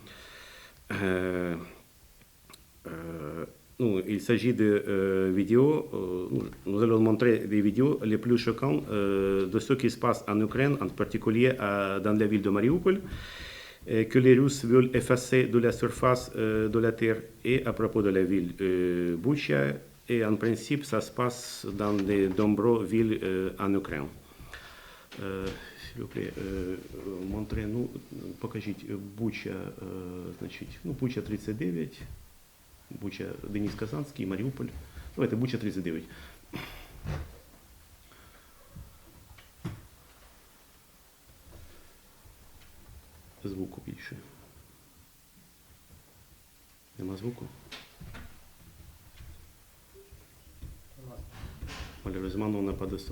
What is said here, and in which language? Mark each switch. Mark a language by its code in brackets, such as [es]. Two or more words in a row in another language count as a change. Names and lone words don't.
[fr] Il s'agit de vidéos, nous allons montrer des vidéos les plus choquantes de ce qui se passe en Ukraine, en particulier dans la ville de Mariupol, que les Russes veulent effacer de la surface de la terre, et à propos de la ville Boutcha, et en principe ça se passe dans de nombreuses villes en Ukraine. S'il vous plaît, montrez-nous, [uk] покажіть Буча, значить, Буча 39, Буча, Денис Казанский, Маріуполь. Давайте, Буча 39. Звуку більше. Нема звуку? [fr] Malheureusement, on n'a pas de son.